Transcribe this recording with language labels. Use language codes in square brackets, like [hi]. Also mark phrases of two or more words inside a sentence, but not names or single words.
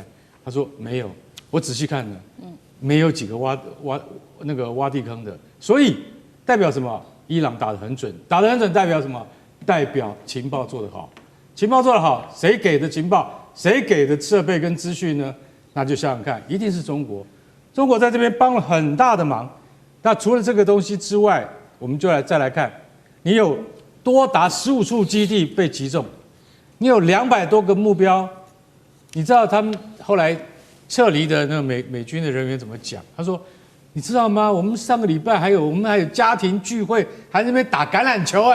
[zh] 他說沒有，我仔細看了，沒有幾個挖地坑的，所以代表什麼？伊朗打得很準，打得很準代表什麼？代表情報做得好，情報做得好，誰給的情報，誰給的設備跟資訊呢？那就想想看，一定是中國，中國在這邊幫了很大的忙。那除了這個東西之外，我們就再來看。你有多達15處基地被擊中，你有200多個目標，你知道他們後來撤離的那個美軍的人員怎麼講？他說：“你知道嗎？我們上個禮拜我們還有家庭聚會，還在那邊打橄欖球哎。